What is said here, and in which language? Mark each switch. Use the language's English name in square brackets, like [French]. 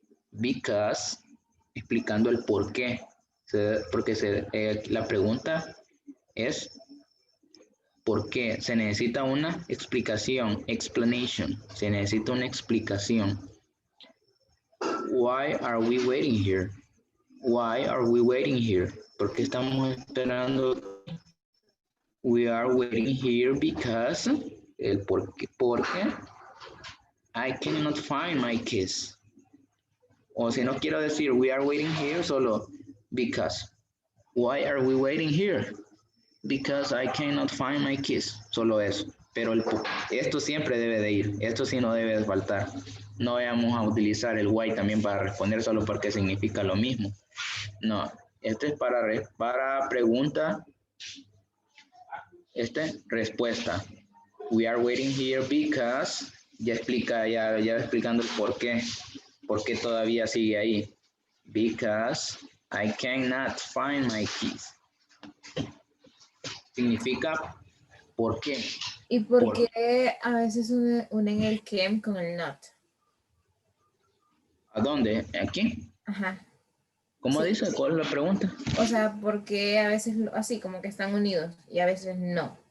[Spanish] Because, explicando el por qué. Porque la pregunta es ¿por qué? Se necesita una explicación, explanation. Se necesita una explicación. [English] Why are we waiting here? Why are we waiting here? [Spanish] ¿Por qué estamos esperando? [English] We are waiting here because, [Spanish] porque [English] I cannot find my keys. [Spanish] O si no quiero decir [English] we are waiting here, [Spanish] solo because. [English] Why are we waiting here? Because I cannot find my keys. [Spanish] Solo eso. Pero esto siempre debe de ir. Esto sí no debe de faltar. No vamos a utilizar el why también para responder solo porque significa lo mismo. No. Este es para pregunta. Respuesta. [English] We are waiting here because, [Spanish] ya explicando el por qué todavía sigue ahí. [English] Because I cannot find my keys. [Spanish] Significa ¿por qué? ¿Y por qué a veces unen el can con el not? ¿A dónde? ¿Aquí? Ajá. ¿Cómo Sí. dice? ¿Cuál es la pregunta? O sea, porque a veces así como que están unidos y a veces no.